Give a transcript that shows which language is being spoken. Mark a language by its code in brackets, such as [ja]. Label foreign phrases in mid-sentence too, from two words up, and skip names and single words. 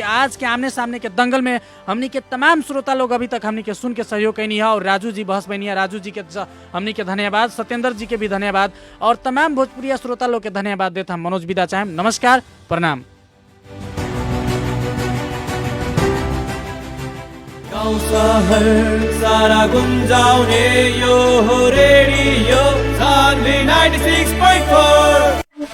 [bho] आज के आमने सामने के दंगल में हमनी के तमाम श्रोता लोग अभी तक हमनी के सुन के सहयोग कैनी है और राजू जी बहस बनी है। राजू जी के हमनी के धन्यवाद, सत्येंद्र जी के भी धन्यवाद और तमाम भोजपुरिया श्रोता लोग के धन्यवाद देते हम मनोज विदा चाहेम। नमस्कार, प्रणाम। [ne] गाउँ सहर सारा गुन्जाउने यो हो रेडियो सान्वी 96.4